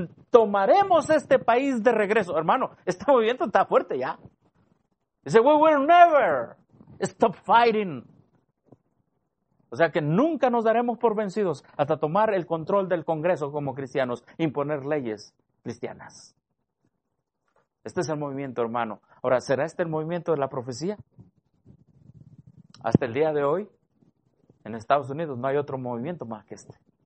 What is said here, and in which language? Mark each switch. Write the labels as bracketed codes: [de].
[es] Tomaremos este país de regreso. Hermano, este movimiento está fuerte ya. Dice, [en] we will never stop fighting. [es] O sea que nunca nos daremos por vencidos hasta tomar el control del Congreso como cristianos, imponer leyes cristianas. Este es el movimiento, hermano. Ahora, ¿será este el movimiento de la profecía? Hasta el día de hoy, en Estados Unidos no hay otro movimiento más que este.